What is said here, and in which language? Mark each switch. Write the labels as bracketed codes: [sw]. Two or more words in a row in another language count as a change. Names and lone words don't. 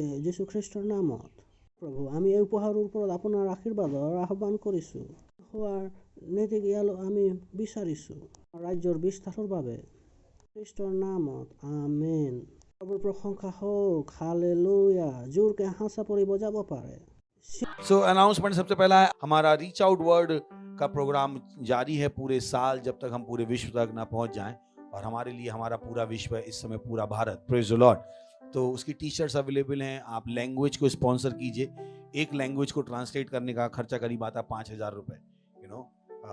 [as] যীশু খ্ৰীষ্টৰ নামত প্ৰভু, আমি এই উপহাৰৰ ওপৰত আপোনাৰ আশীৰ্বাদৰ আহ্বান কৰিছোঁ। হোৱাৰ নীতিক ইয়ালৈ আমি বিচাৰিছোঁ ৰাজ্যৰ বিস্তাৰৰ বাবে। খ্ৰীষ্টৰ নামত আমেন। প্ৰভুৰ প্ৰশংসা হওক। হালেলুয়া। জোৰকে হাত চাপৰি বজাব পাৰে। [en] so announcement [hi] सबसे पहला है, हमारा [en] reach out world [hi] का प्रोग्राम जारी है पूरे साल, जब तक हम पूरे विश्व तक ना पहुंच जाएं। और हमारे लिए हमारा पूरा विश्व है, इस समय पूरा भारत। [en] Praise the Lord. [hi] तो उसकी [en] T-shirts available [hi] हैं। आप लैंग्वेज को स्पॉन्सर कीजिए। एक लैंग्वेज को ट्रांसलेट करने का खर्चा करीब आता 5,000 रुपये।